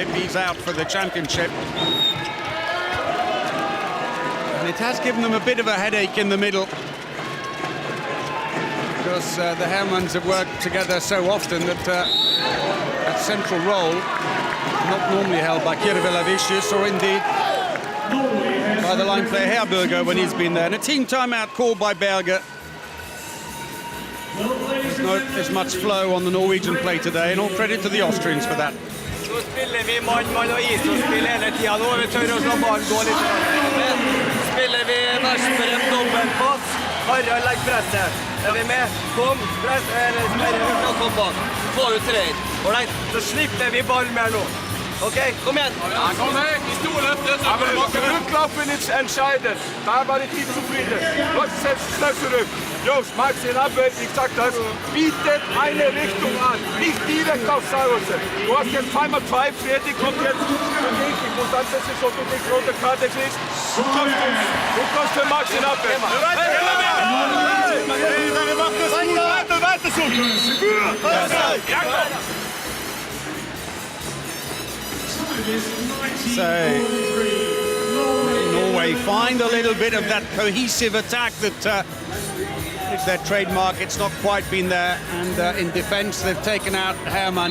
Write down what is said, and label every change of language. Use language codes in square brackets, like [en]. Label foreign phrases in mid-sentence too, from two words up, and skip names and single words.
[en] He's out for the championship. And it has given them a bit of a headache in the middle, because the Hermanns have worked together so often that that central role not normally held by Kirvillavicius or indeed by the line player Herberger when he's been there. And a team timeout called by Berger. There's not as much flow on the Norwegian play today, and all credit to the Austrians for that. [no] Så spiller vi mann og ishockeyspill hele tiden nå. Vi tør å la ballen gå litt. Spiller vi Versprem dobbeltpass. Harald legger presset. Vi med? Kom, press, eller sperrer ut og kom bak. Få ut treer. Alright, så slipper vi ballen mer nå. Okay, kom igjen. [de] Ja, komm her, die Stuhl öffnet. Aber Rücklaufen ist entscheidend. Da war ich nicht zufrieden. Leute, setzt schnell zurück. Jungs, Max in Abwehr, ich sag das, bietet eine Richtung an. Nicht direkt auf Sagosen. Du hast jetzt zweimal zwei, fertig, kommt jetzt beweglich. Und dann ist es schon durch die rote Karte kriegst. Du kommst für Max in Abwehr. Weiter so. [en] So Norway find a little bit of that cohesive attack that is their trademark. It's not quite been there, and in defence they've taken out Hermann.